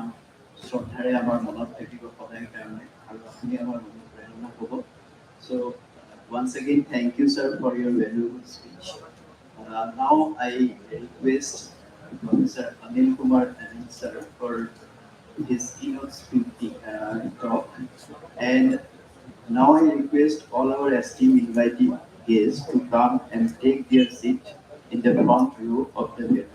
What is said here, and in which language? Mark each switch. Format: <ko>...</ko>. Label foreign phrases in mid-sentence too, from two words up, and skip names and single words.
<as>শ্ৰদ্ধাৰে আমাৰ মনত থাকিব সদায় কাৰণে আৰু আপুনি আমাৰ অনুপ্ৰেৰণা হ'ব</as> <en>so once again thank you sir for your valuable speech now I request Professor Anil Kumar Anil sir for his keynote speaking talk and now I request all our esteemed invited guests to come and take their seat in the front row of the building.</en>